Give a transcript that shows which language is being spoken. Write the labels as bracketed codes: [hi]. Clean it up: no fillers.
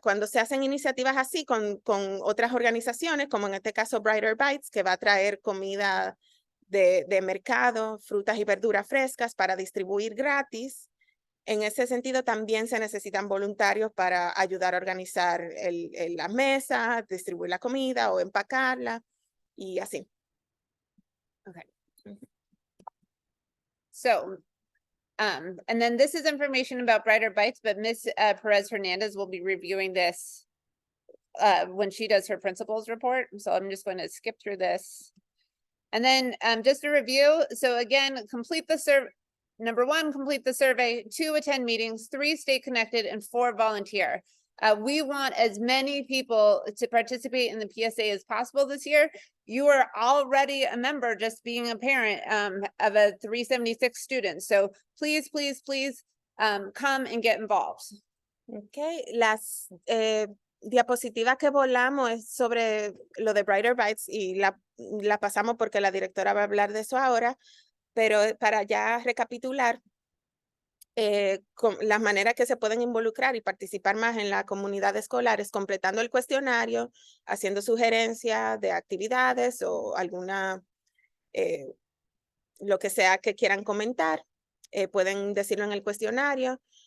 [es] Cuando se hacen iniciativas así con otras organizaciones, como en este caso Brighter Bites, que va a traer comida de mercado, frutas y verduras frescas para distribuir gratis, en ese sentido también se necesitan voluntarios para ayudar a organizar la mesa, distribuir la comida o empacarla y así. [en] Okay. So, and then this is information about Brighter Bites, but Ms. Perez Hernandez will be reviewing this when she does her principal's report. So I'm just going to skip through this. And then just a review. So again, complete the survey. Number 1, complete the survey. 2, attend meetings. 3, stay connected. And 4, volunteer. We want as many people to participate in the PSA as possible this year. You are already a member just being a parent of a 376 students. So please, please, please come and get involved. [es] Okay, las diapositivas que volamos es sobre lo de Brighter Bites y la pasamos porque la directora va a hablar de eso ahora, pero para ya recapitular con las maneras que se pueden involucrar y participar más en la comunidad escolar es completando el cuestionario, haciendo sugerencias de actividades o alguna, lo que sea que quieran comentar, pueden decirlo en el cuestionario.